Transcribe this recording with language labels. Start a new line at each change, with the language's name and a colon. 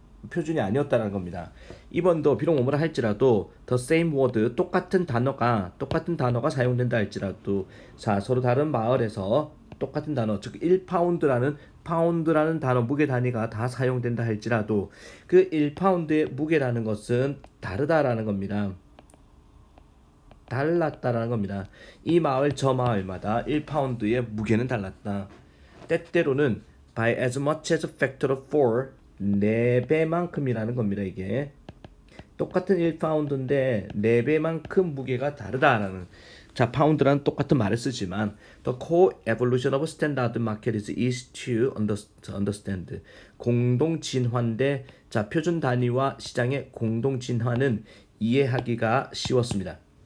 Korean: 표준이 아니었다는 겁니다. 이번도 비록 뭐뭐라 할지라도
English: the same word
Korean: 똑같은 단어가 사용된다 할지라도 자 서로 다른 마을에서 똑같은 단어 즉 1파운드라는 단어 무게 단위가 다 사용된다 할지라도 그 1파운드의 무게라는 것은 다르다라는 겁니다. 달랐다라는 겁니다. 이 마을 저 마을마다 1파운드의 무게는 달랐다. 때때로는
English: by as much as a factor of 4
Korean: 4배만큼이라는 겁니다. 이게 똑같은 1파운드인데 4배만큼 무게가 다르다라는 자 파운드라는 똑같은 말을 쓰지만
English: the core evolution of standard market is easy to understand
Korean: 공동 진화인데 자 표준 단위와 시장의 공동 진화는 이해하기가 쉬웠습니다.